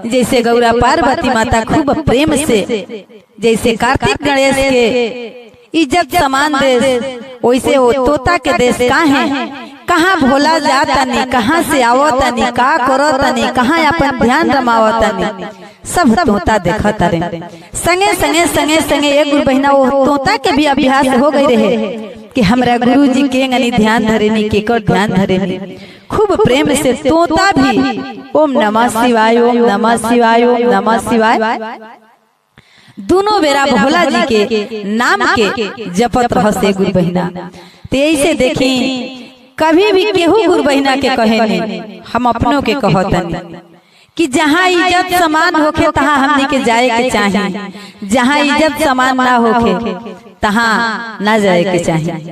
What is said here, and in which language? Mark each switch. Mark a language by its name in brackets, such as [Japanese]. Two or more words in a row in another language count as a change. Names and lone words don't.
[Bhojpuri] जैसे गौरा पार्वती माता खूब प्रेम से जैसे कार्तिक गणेश के इज्जत समान देश, वैसे वो तोता के देश कहाँ भोला जातनी, कहाँ से आवतनी, का करतनी, कहाँ अपन ध्यान रमावतनी, सब तोता देखत रहे। संगे संगे संगे संगे एक गुरु बहिना वो तोता के भी अभ्यास हो गई रहे कि हमरा गुरु जी के गनी ध्यान धरेनी, केकर ध्यान धरेनी। खूब प्रेम से तोता भी [Sanskrit] ओम नमः शिवाय, ओम नमः शिवाय, ओम नमः शिवाय [Bhojpuri] दोनों बेरा भोला जी के नाम के जपत रह से गुरु बहिना। तो ऐसे देखी कभी भी केहू गुरु बहिना के कहे हम अपनों के कहतनी कि जहाँ इज्जत समान होखे तहाँ हमने के जाए के चाहिए, जहाँ इज्जत समान ना होखे तहाँ ना जाए के चाहिए।